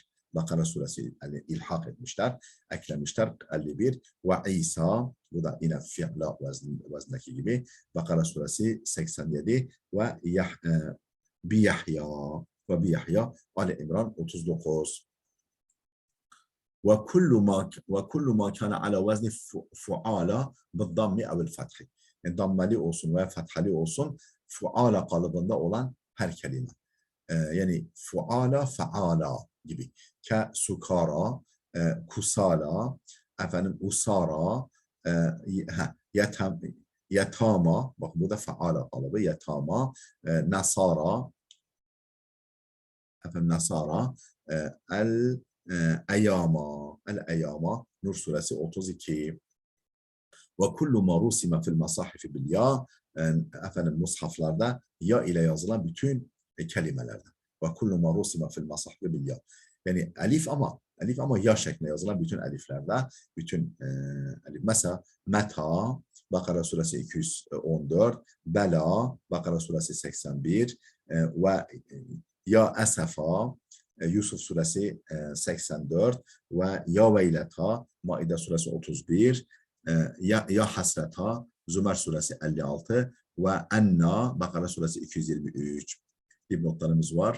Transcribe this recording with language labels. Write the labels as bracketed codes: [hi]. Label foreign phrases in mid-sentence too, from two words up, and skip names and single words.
[tr] Bakara suresi yani ilhak etmişler, eklemişler 51 ve İsa, bu da yine fi'la vaznindeki gibi, Bakara suresi 87 ve Biyahya Ali İmran 39. [ar] وكل ما كان على وزن فعالى بالضم أو الفتح. [tr] Yani dammeli olsun veya fathali olsun fuala kalıbında olan her kelime. Yani fuala, faala gibi. Ke sukara, kusala, efendim usara, yatama, bak bu da faala kalıbı, yatama, nasara, efendim nasara, el-eyama, Nur suresi 32. [ar] وكل ما رسم في المصاحف بالياء [tr] efendim mushaflarda ya ile yazılan bütün kelimelerde. [ar] وكل ما رسم في المصاحف بالياء. [tr] Yani elif ama ya şeklinde yazılan bütün eliflerde, bütün elif. Mesela meta, Bakara suresi 214, Bela, Bakara suresi 81 ve [ar] يا أسفى, [tr] Yusuf suresi 84 ve [ar] يا ويلتا, [tr] Maide suresi 31, [ar] يا حسرتا, [tr] Zümer suresi 56 ve enna, Bakara suresi 223 dipnotlarımız var.